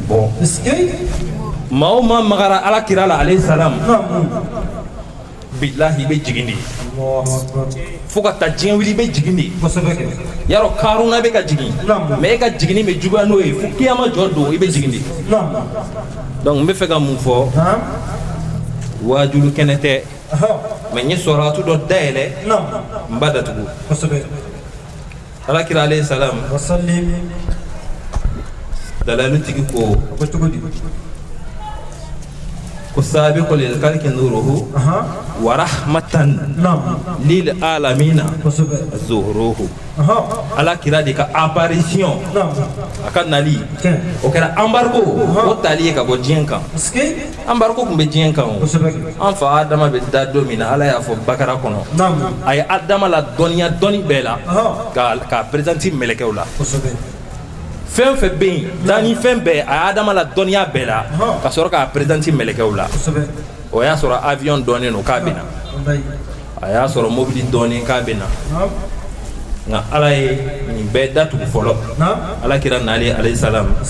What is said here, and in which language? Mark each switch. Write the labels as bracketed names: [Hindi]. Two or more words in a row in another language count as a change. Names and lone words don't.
[Bambara] bɔ maa o maa magara ala kira la [Arabic] عليه السلام [Bambara] bilahi i bɛ jigin de fo ka taa diɲɛ wili i bɛ jigin de yarɔ Karuna bɛ ka jigin mais e ka jiginni bɛ juguya n'o ye fo kiyama jɔ don i bɛ jigin de donc n bɛ fɛ ka mun fɔ wajulu kɛnɛ tɛ mais n ye sɔrɔtu dɔ dayɛlɛ n b'a datugu ala kira [Arabic] عليه السلام [Bambara] dalalu tigi ko [Arabic] سابق للخلق نوره ورحمة للعالمين ظهوره [Bambara] ala kira de ka apparition a ka nali o kɛra embargo o tali ye ka bɔ diɲɛ kan embargo tun bɛ diɲɛ kan o an fa Adama bɛ da don min na ala y'a fɔ Bakara kɔnɔ a ye Adama la dɔnniya dɔnni bɛɛ la k'a présenter mɛlɛkɛw la fɛn fɛn bɛ yen dani fɛn bɛɛ a ye Adama la dɔnniya bɛɛ la ka sɔrɔ k'a présenter mɛlɛkɛw la o y'a sɔrɔ avion dɔnnen don k'a bɛ na a y'a sɔrɔ mobili dɔnnen k'a bɛ na nka ala ye nin bɛɛ datugu fɔlɔ ala kira nalen [Arabic] عليه السلام